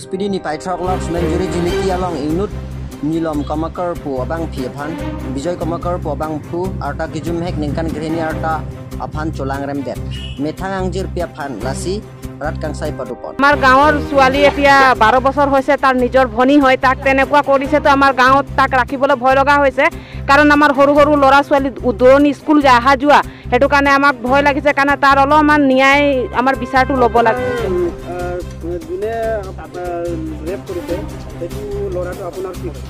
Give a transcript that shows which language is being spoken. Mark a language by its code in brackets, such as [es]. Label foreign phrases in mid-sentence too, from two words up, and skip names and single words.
[mjw] SPD ni Paithak Lok Menjuri Jiliki along Inut Nilom Kamakar pu abang Phiaphan Bijoy Kamakar pu abang Phu arta kijum hek ningkan greni arta aphan cholang rem det methang angjir Phiaphan lasi rat kangsai padupon [as] আমাৰ গাঁৱৰ ছোৱালী এতিয়া 12 বছৰ হৈছে তাৰ নিজৰ ভনী হয় তাক তেনেকুৱা কৰিছে তো আমাৰ গাঁৱত তাক ৰাখিবলৈ ভয় লগা হৈছে কাৰণ আমাৰ সৰু সৰু ল'ৰা ছোৱালী দূৰণি স্কুল যায় আহা যোৱা হেতু কাৰণে আমাক ভয় লাগিছে কাৰণ তাৰ অলপমান ন্যায় আমাৰ বিচাৰটো ল'ব লাগে দিনে ৰেপ কৰিছে সেইটো ল'ৰাটো আপোনাৰ কি হয়